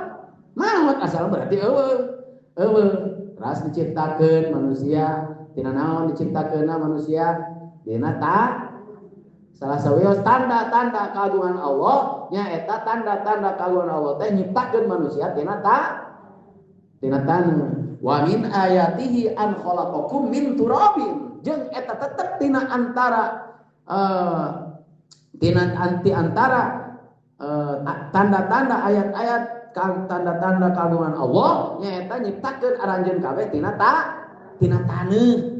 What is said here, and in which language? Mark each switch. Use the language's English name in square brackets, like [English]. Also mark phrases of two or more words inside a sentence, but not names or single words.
[Sundanese] Maut asal berarti eueuh. Ras diciptakeun manusia, tina naon diciptakeunna manusia? Dina salah sawios tanda-tanda kagungan Allah nya eta tanda-tanda kagungan Allah teh nyiptakeun manusia tina taneuh. [Arabic] ومن آياته أن خلقكم من تراب. [Sundanese] Jeung eta tetep tina antara tanda-tanda ayat-ayat tanda-tanda kagungan Allah nya eta nyiptakeun aranjeun kabeh tina taneuh.